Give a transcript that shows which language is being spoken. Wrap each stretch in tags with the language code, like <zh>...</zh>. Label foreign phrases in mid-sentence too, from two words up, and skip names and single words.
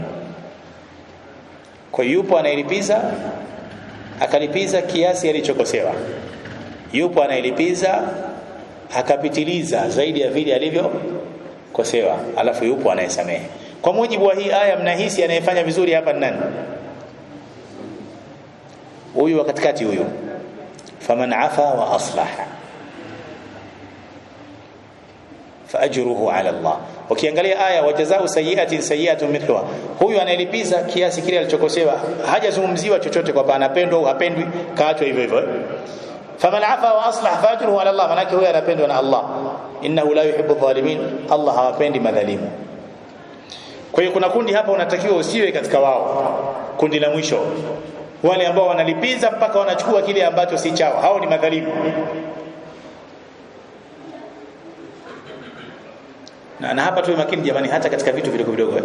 <sw>Kwa yupo anayelipiza akalipiza kiasi alichokosewa, yupo anayelipiza akapitiliza zaidi ya vile alivyokosewa, alafu yupo anayesamehe. Kwa mujibu wa hii aya, mnahisi anayefanya vizuri hapa ni nani? Huyu wa katikati, huyu</sw> <ar>فمن عفا وأصلح فأجره على الله.</ar> <sw>Ukiangalia aya</sw> <ar>وجزاء سيئة سيئة مثلها,</ar> <sw>huyu anayelipiza kiasi kile alichokosewa, hajazungumziwa chochote kwamba anapendwa au hapendwi, kaachwa hivyo hivyo.</sw> <ar>فمن عفا وأصلح فأجره على الله,</ar> <sw>manake huyu anapendwa na Allah.</sw> <ar>إنه لا يحب الظالمين,</ar> <sw>Allah hawapendi madhalimu. Kwa hiyo kuna kundi hapa unatakiwa usiwe katika wao. Kundi la mwisho, wale ambao wanalipiza mpaka wanachukua kile ambacho si chao, hao ni madhalimu. Na hapa tuwe makini jamani, hata katika vitu vidogo vidogo.</sw>